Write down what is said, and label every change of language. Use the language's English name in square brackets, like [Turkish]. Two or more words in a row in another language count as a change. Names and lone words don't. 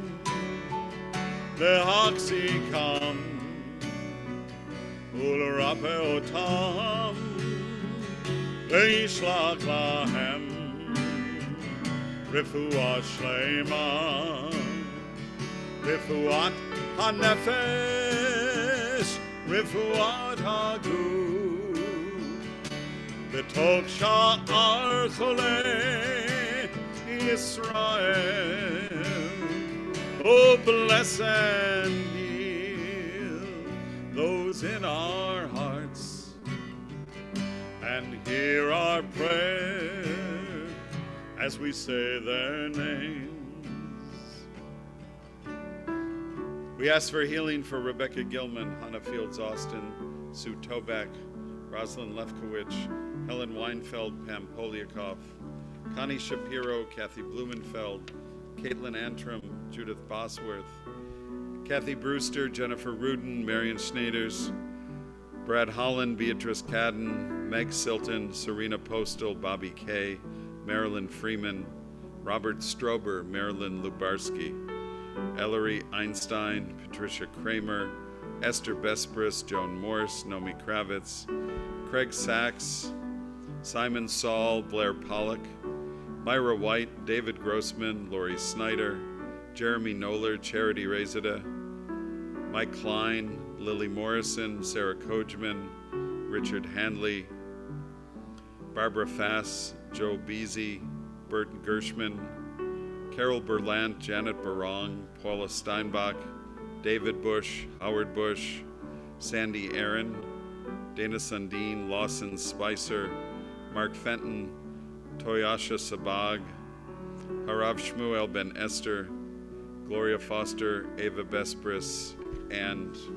[Hebrew] להחזיקם ולרפאותם, ולשלח להם רפואה שלמה, רפואת הנפש, רפואת הגוף, בתוך שאר חולי ישראל. [English] Oh, bless and heal those in our hearts, and hear our prayer as we say their names. We ask for healing for Rebecca Gilman, Hannah Fields Austin, Sue Toback, Rosalind Lefkowitz, Helen Weinfeld, Pam Poliakoff, Connie Shapiro, Kathy Blumenfeld, Caitlin Antrim, Judith Bosworth, Kathy Brewster, Jennifer Rudin, Marion Schneiders, Brad Holland, Beatrice Cadden, Meg Silton, Serena Postal, Bobby Kay, Marilyn Freeman, Robert Strober, Marilyn Lubarski, Ellery Einstein, Patricia Kramer, Esther Bespris, Joan Morse, Nomi Kravitz, Craig Sachs, Simon Saul, Blair Pollock, Myra White, David Grossman, Lori Snyder, Jeremy Noller, Charity Rezada, Mike Klein, Lily Morrison, Sarah Kojman, Richard Handley, Barbara Fass, Joe Beasy, Burton Gershman, Carol Berlant, Janet Barong, Paula Steinbach, David Bush, Howard Bush, Sandy Aaron, Dana Sundin, Lawson Spicer, Mark Fenton, Toyasha Sabag, Harav Shmuel Ben Esther, Gloria Foster, Ava Bespris, and